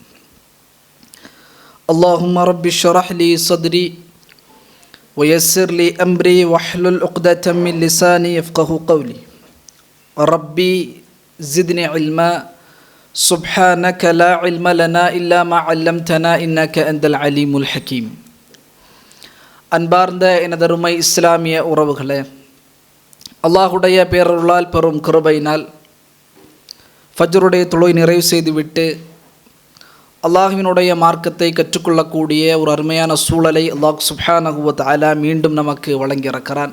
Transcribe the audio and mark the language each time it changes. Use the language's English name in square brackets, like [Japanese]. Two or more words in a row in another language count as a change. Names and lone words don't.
[Arabic] اللهم رب اشرح لي صدري ويسر لي أمري واحلل عقدة من لساني يفقه قولي. ربي زدني علما سبحانك لا علم لنا إلا ما علمتنا إنك أنت العليم الحكيم. [Tamil] அன்பார்ந்த எனதருமை இஸ்லாமிய உறவுகளே, அல்லாஹுடைய பேரருளால் பெறும் கிருபையினால் ஃபஜ்ருடைய தொழுகை நிறைவு செய்துவிட்டு அல்லாஹ்வினுடைய மார்க்கத்தை கற்றுக்கொள்ளக்கூடிய ஒரு அருமையான சூழலை அல்லாஹ் [Arabic] سبحانه وتعالى [Tamil] மீண்டும் நமக்கு வழங்கியிருக்கிறான்.